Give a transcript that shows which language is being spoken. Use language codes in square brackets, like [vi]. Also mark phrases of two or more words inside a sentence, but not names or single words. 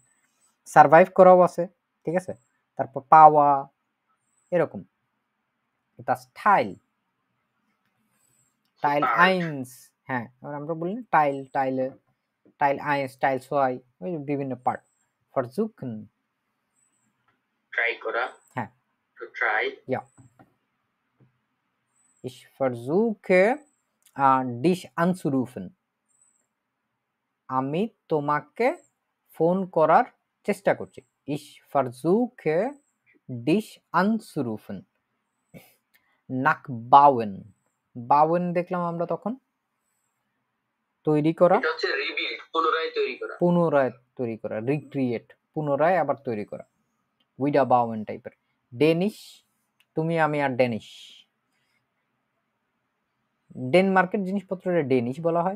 [bn] সারভাইভ করাও আছে, ঠিক আছে? তারপর পাওয়া, এরকম। [de] Das Teil, Teil Part, 1, [bn] হ্যাঁ, এবার আমরা বলি না টাইলে, [de] Teil 1, Teil 2, [bn] ওই যে বিভিন্ন পার্ট। Versuchen, try করা, হ্যাঁ, [en] to try, [de] ja. Ich versuche, dich anzurufen. [bn] আমি তোমাকে ফোন করার চেষ্টা করছি। [de] Ich versuche, dich anzurufen. [bn] Nachbauen. Bauen দেখলাম আমরা তখন তৈরি করা, এটা হচ্ছে rebuild, পুনরায় তৈরি করা। পুনরায় তৈরি করা, রিক্রিয়েট, পুনরায় আবার তৈরি করা, [de] wieder bauen [bn] টাইপের। ডেনিশ, তুমি আমি আর ডেনিশ। ডেনমার্কের জিনিসপত্রের ডেনিশ বলা হয়।